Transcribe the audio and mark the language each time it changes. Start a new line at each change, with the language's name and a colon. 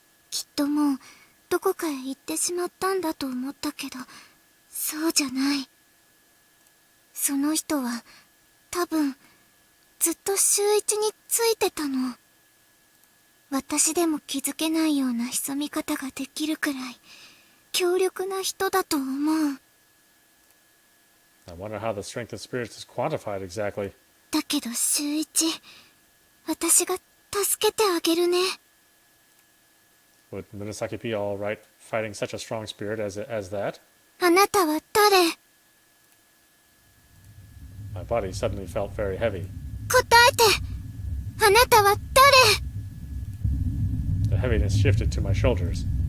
Japanese: きっともうどこかへ行ってしまったんだと思ったけど、そうじゃない。その人は多分ずっと秀一についてたの。私でも気づけないような潜み方ができるくらい強力な人だと思う。
English: I wonder how the strength of spirits is quantified exactly.
Japanese: だけど秀一、私が助けてあげるね。
English: Would Murasaki be all right fighting such a strong spirit as that?
Japanese: あなたは誰？
English: My body suddenly felt very heavy.
Japanese: 答えて！あなたは誰？
English: The heaviness shifted to my shoulders.